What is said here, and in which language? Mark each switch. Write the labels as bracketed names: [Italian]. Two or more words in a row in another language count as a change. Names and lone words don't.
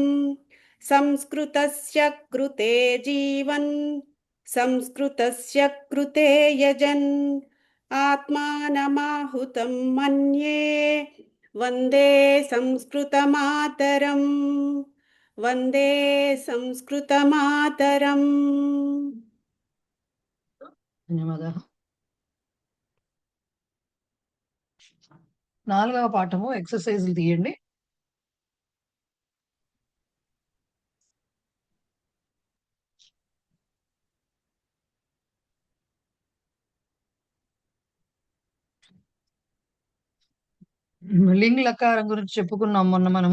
[Sanskrit] संस्कृतस्य कृते जीवन् संस्कृतस्य कृते यजन् आत्मानमाहुतं मन्ये वन्दे संस्कृतमातरम्। वन्दे संस्कृतमातरम्। [Telugu] ధన్యవాదాలు. 4వ పాఠము ఎక్సర్సైజులు తీయండి. లింగ్ లకారం గురించి చెప్పుకున్నాం మొన్న మనము.